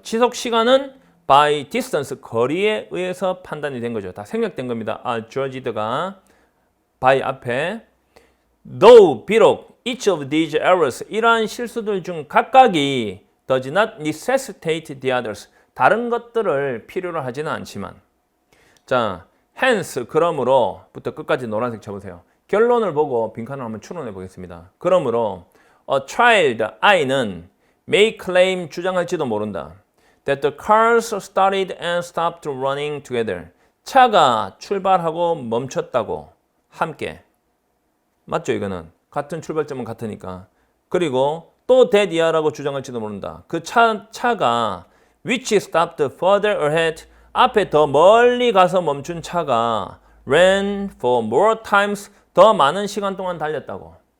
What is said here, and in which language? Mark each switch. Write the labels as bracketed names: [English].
[Korean] 지속 시간은 [English] by distance, [Korean] 거리에 의해서 판단이 된 거죠. 다 생략된 겁니다. [English] are judged가 by [Korean] 앞에. [English] though, 비록 each of these errors, [Korean] 이러한 실수들 중 각각이 [English] does not necessitate the others, [Korean] 다른 것들을 필요로 하지는 않지만. 자, hence, 그러므로 부터 끝까지 노란색 쳐보세요. 결론을 보고 빈칸을 한번 추론해 보겠습니다. 그러므로 [English] a child, [Korean] 아이는 [English] may claim, [Korean] 주장할지도 모른다. [English] that the cars started and stopped running together. [Korean] 차가 출발하고 멈췄다고 함께. 맞죠, 이거는? 같은 출발점은 같으니까. 그리고 또 [English] that year [Korean] 라고 주장할지도 모른다. 그 차가 [English] which stopped further ahead, [Korean] 앞에 더 멀리 가서 멈춘 차가 [English] ran for more times, [Korean] 더 많은 시간 동안 달렸다고.